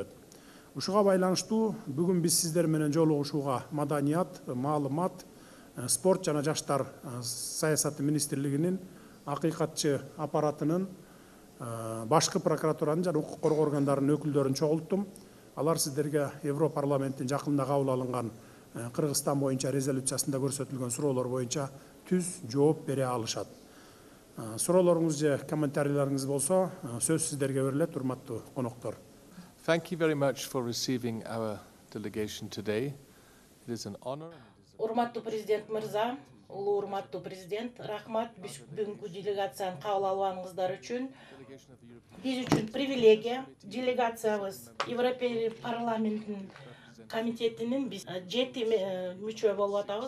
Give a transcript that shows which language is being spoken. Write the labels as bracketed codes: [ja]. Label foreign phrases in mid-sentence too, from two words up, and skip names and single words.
[ky] Ушуга байланыштуу бүгүн биз сиздер менен жолугушууга маданият, маалымат, спорт жана жаштар саясаты министрлигинин акыйкатчы аппаратынын башкы прокуратуранын жана укук коргоо органдарынын өкүлдөрүн чогулттум. Алар сиздерге Европарламенттин жакында кабыл алынган Кыргызстан боюнча резолюциясында көрсөтүлгөн суроолор боюнча түз жооп бере алышат. Суроолоруңуз же комментарийлеріңиз болсо, сөз сиздерге берилет, урматтуу коноктор. [en] Thank you very much for receiving our delegation today. It is an honor. [ky] Урматтуу президент мырза, улуу урматтуу президент, рахмат бүгүнкү делегацияны кабыл алганыңыздар үчүн. Биз үчүн привилегия, делегациябыз Европа парламентинин комитетинин биз 7 мүчө болуп атабыз.